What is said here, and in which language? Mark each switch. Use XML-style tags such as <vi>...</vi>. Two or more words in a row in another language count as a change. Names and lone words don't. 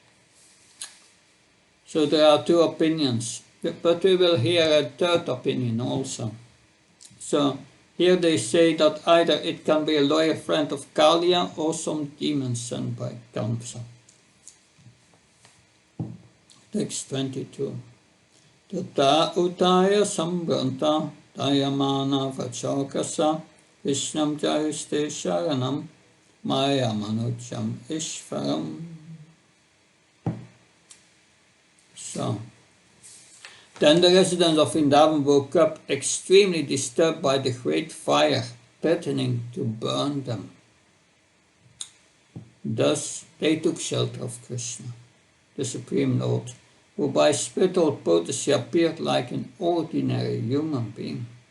<en>So there are two opinions, but we will hear a third opinion also. So here they say that either it can be a loyal friend of Kalia or some demon sent by Kamsa. Text 22.</en> <sa>Tata utaya sambranta dayamana vachokasa vishnam jayuste sharanam maya manujam ishvaram.</sa> <en>So, then the residents of Vrindavan woke up extremely disturbed by the great fire, threatening to burn them. Thus, they took shelter of Krishna, the Supreme Lord, who by spiritual potency appeared like an ordinary human being.</en>